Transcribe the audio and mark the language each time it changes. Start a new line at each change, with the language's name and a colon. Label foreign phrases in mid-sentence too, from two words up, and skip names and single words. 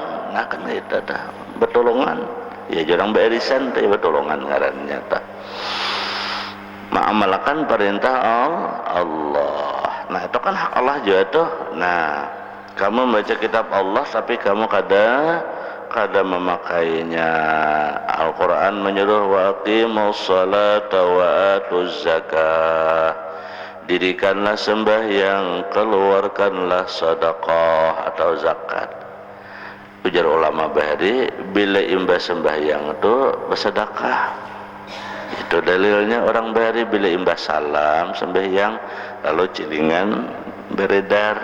Banjar: Nah kan itu dah betulungan. Ya jarang beirisan tapi betulungan ngarannya tah. Mengamalkan perintah Allah. Nah itu kan hak Allah juga tuh. Nah, kamu membaca kitab Allah tapi kamu kada memakainya. Al-Quran menyuruh
Arabic: وأقيموا الصلاة وآتوا الزكاة.
Banjar: Dirikanlah sembahyang, keluarkanlah sedekah atau zakat. Ujar ulama bahari, bila imbas sembahyang itu bersedekah. Itu dalilnya orang bahari bila imbas salam sembahyang lalu cilingan beredar.